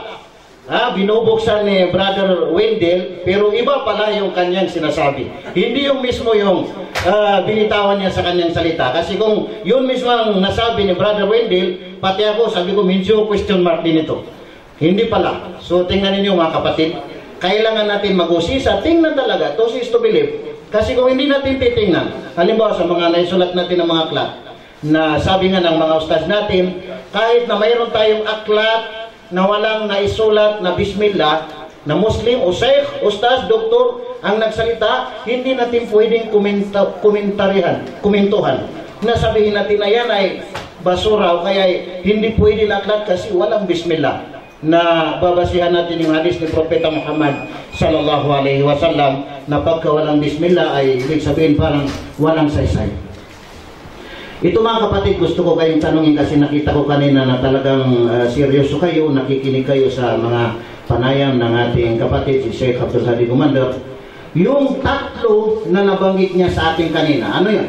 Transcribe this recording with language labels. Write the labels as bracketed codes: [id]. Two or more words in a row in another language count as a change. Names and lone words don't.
[tl] Binubuksan ni Brother Wendell, pero iba pala yung kanyang sinasabi. Hindi yung mismo yung binitawan niya sa kanyang salita. Kasi kung yun mismo ang nasabi ni Brother Wendell, pati ako, sabi ko medyo question mark din ito. Hindi pala. So tingnan ninyo mga kapatid, kailangan natin mag-usisa, tingnan talaga, [en] to is to believe. [tl] Kasi kung hindi natin titingnan, halimbawa sa mga naisulat natin ng mga aklat, na sabi nga ng mga ustad natin, kahit na mayroon tayong aklat na walang naisulat na bismillah, na Muslim o Sheikh, Ustaz, Doktor ang nagsalita, hindi natin pwedeng komentuhan na sabihin natin na yan ay basura o kaya hindi pwede na aklat kasi walang bismillah, na babasihan natin yung hadis ni Propeta Muhammad [ar] صلى الله عليه وسلم [tl] na pagka walang bismillah ay ibig sabihin parang walang saysay. Ito mga kapatid, gusto ko kayong tanungin kasi nakita ko kanina na talagang seryoso kayo, nakikinig kayo sa mga panayam ng ating kapatid si Sheikh Abdul Hadi Gumander. Yung tatlo na nabanggit niya sa ating kanina, ano yan?